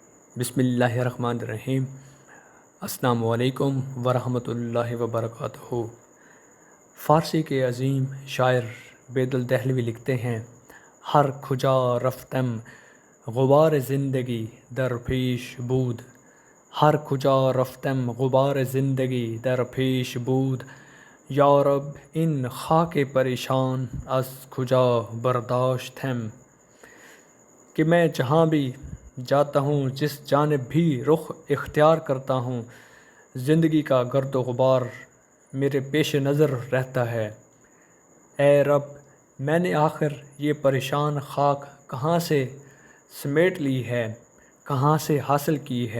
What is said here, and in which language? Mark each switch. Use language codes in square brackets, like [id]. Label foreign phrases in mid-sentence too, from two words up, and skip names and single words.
[ar] بسم اللہ الرحمن الرحیم۔ السلام علیکم ورحمۃ اللہ وبرکاتہ۔ [ur] فارسی کے عظیم شاعر بیدل دہلوی لکھتے ہیں، [fa] ہر کھجا رفتم غبار زندگی در پیش بود، ہر کھجا رفتم غبار زندگی در پیش بود، یا رب این خاک پریشان از کجا برداشتم۔ [ur] کہ میں جہاں بھی جاتا ہوں، جس جانب بھی رخ اختیار کرتا ہوں، زندگی کا گرد و غبار میرے پیش نظر رہتا ہے۔ اے رب، میں نے آخر یہ پریشان خاک کہاں سے سمیٹ لی ہے، کہاں سے حاصل کی ہے؟